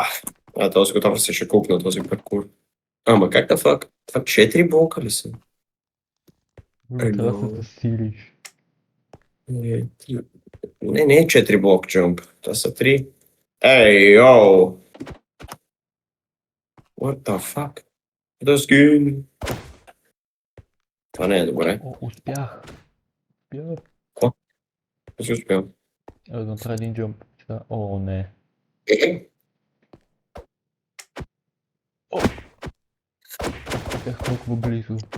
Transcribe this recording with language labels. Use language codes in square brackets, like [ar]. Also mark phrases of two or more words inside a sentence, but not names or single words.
[bg] Този готов се ще купна този паркур. Ама как да фак? Това 4 блока ли са? Трябва да се засилиш. Не е 4 блок джамп. Това са 3. Ей, йоу! [en] What the fuck? The skin! [bg] Това не е добре. Успях. Не си успял. Да направя един джамп. Не. Бях толкова близо.